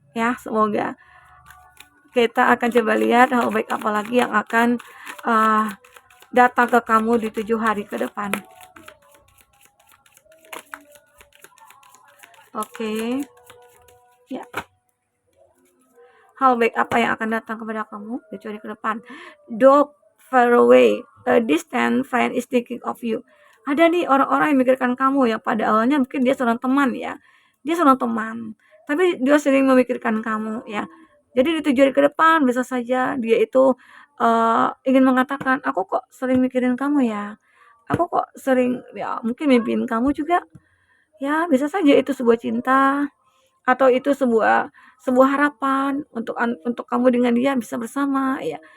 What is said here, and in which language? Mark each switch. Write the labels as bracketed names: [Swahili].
[Indonesian] Ya, semoga kita akan coba lihat hal baik apa lagi yang akan datang ke kamu di 7 hari ke depan. Oke. Ya. Hal baik apa yang akan datang kepada kamu di 7 hari ke depan? [English] Dog far away, a distant friend is thinking of you. [Indonesian] Ada nih orang-orang yang memikirkan kamu yang pada awalnya mungkin dia seorang teman ya. Dia seorang teman, tapi dia sering memikirkan kamu ya. Jadi di 7 hari ke depan bisa saja dia itu ingin mengatakan, aku kok sering mikirin kamu ya. Aku kok sering ya mungkin mimpiin kamu juga. Ya, bisa saja itu sebuah cinta atau itu sebuah harapan untuk kamu dengan dia bisa bersama ya.